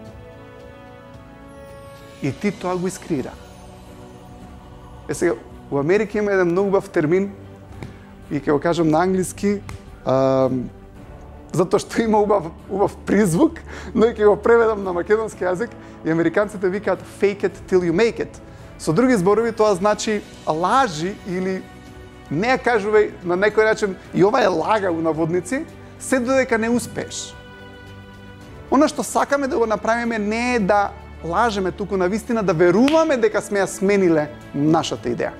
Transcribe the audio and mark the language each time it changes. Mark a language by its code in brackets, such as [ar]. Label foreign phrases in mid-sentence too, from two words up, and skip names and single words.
[mk] И ти тоа го искреира. Сега, во Америка има еден многу бав термин, и ќе го кажам на англиски, затоа што има убав призвук, но и ќе го преведам на македонски јазик, и американците викаат [en] fake it till you make it. [mk] Со други зборови тоа значи лажи или не ја кажувај на некој начин, и ова е лага у наводници, се додека не успееш. Она што сакаме да го направиме не е да лажеме, туку на вистина да веруваме дека сме ја смениле нашата идеја.